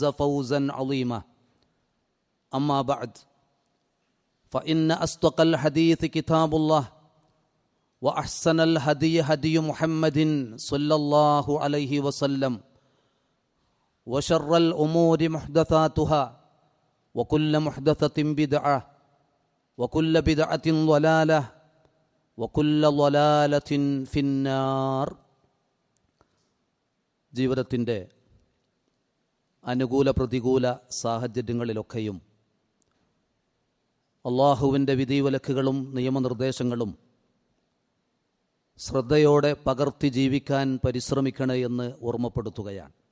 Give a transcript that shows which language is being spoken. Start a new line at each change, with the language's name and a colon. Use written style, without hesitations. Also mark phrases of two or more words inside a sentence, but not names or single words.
Arabic: فوزا عظيما أما بعد فإن أصدق الحديث كتاب الله وأحسن الهدي هدي محمد صلى الله عليه وسلم وشر الأمور محدثاتها وكل محدثة بدعة وكل بدعة ضلالة وكل ضلالة في النار.
Malayalam: ജീവിതത്തിൻ്റെ അനുകൂല പ്രതികൂല സാഹചര്യങ്ങളിലൊക്കെയും അള്ളാഹുവിൻ്റെ വിധിവിലക്കുകളും നിയമനിർദ്ദേശങ്ങളും ശ്രദ്ധയോടെ പകർത്തി ജീവിക്കാൻ പരിശ്രമിക്കണേ എന്ന് ഓർമ്മപ്പെടുത്തുകയാണ്.